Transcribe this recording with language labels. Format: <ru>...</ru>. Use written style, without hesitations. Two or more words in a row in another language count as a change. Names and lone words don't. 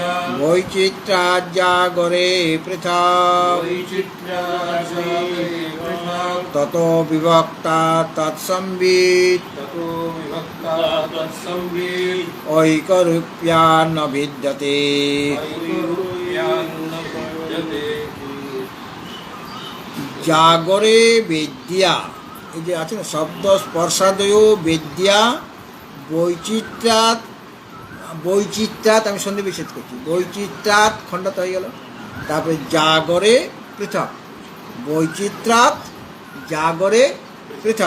<sa>বৈচিত্র্যাজাগরে পৃথক বৈচিত্র্যাজাগরে পৃথক ততো বিভক্তা তৎসংবিত ততো বিভক্তা তৎসংবিত ঐকরূপ্যান্ন বিদ্যতে। ঐকরূপ্যান্ন বিদ্যতে। জাগরে বেদ্যা,</sa> <bn>এই যে আছে না,</bn> <sa>শব্দ স্পর্শাদয় বেদ্যা বৈচিত্র্যাৎ</sa> <bn>আমি সন্ধি বিচ্ছেদ করছি, বৈচিত্র্যাৎ খণ্ডত হয়ে গেল, তারপরে</bn> <sa>জাগরে পৃথক, বৈচিত্র্যাৎ জাগরে পৃথক।</sa>